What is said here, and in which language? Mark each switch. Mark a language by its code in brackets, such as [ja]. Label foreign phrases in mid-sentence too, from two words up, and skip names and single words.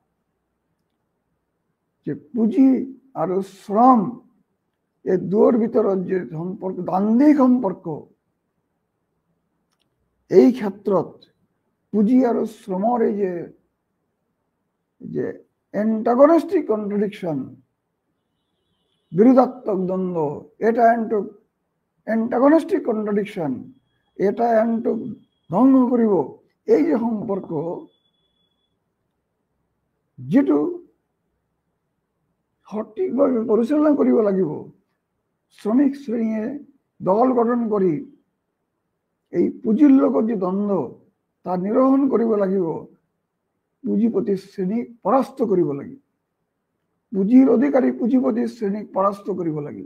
[as] যে পুঁজি আর শ্রম এই দুয়োর ভিতৰত যে সম্পর্ক, দ্বান্দ্বিক সম্পর্ক, এই ক্ষেত্ৰত পুঁজি আর শ্রমৰ এই যে [en] antagonistic contradiction, [as] বিরোধাত্মক দ্বন্দ্ব, এটা [en] antagonistic contradiction, [as] এটা ধ্বংস কৰিব। এই যে সম্পর্ক যেটো সঠিকভাৱে পৰিচালনা কৰিব লাগিব, শ্ৰমিক শ্ৰেণীয়ে দল গঠন কৰি এই পুঁজিৰ লগত যে দ্বন্দ্ব তাৰ নিৰসন কৰিব লাগিব, পুঁজিপতি শ্ৰেণীক পৰাস্ত কৰিব লাগিব, পুঁজিৰ অধিকাৰী পুঁজিপতি শ্ৰেণীক পৰাস্ত কৰিব লাগিব।